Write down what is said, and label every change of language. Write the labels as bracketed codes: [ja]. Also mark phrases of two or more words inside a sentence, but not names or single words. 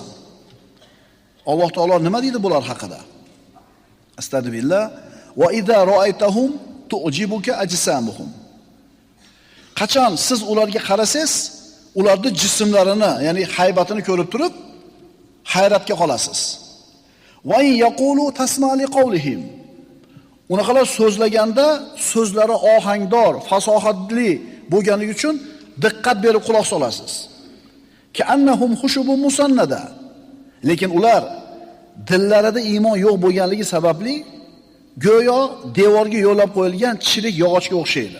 [uz] Alloh taolo nima deydi bular haqida? Astagfirullah. [ar] وإذا رأيتهم تعجبك أجسامهم. [uz] Qachon siz ularga qarasangiz, ularning jismlarini, ya'ni haybatini ko'rib turib hayratga qolasiz. [ar] وإن يقولوا تسمع لقولهم. [uz] Unaqalar so'zlaganda so'zlari ohangdor, fasohatli bo'lganligi uchun diqqat berib quloq solasiz. [ar] كأنهم خشب مسندة. [uz] Lekin ular dillarida iymon yo'q bo'lganligi sababli go'yo devorga yo'lab qo'yilgan chirik yog'ochga o'xshaydi.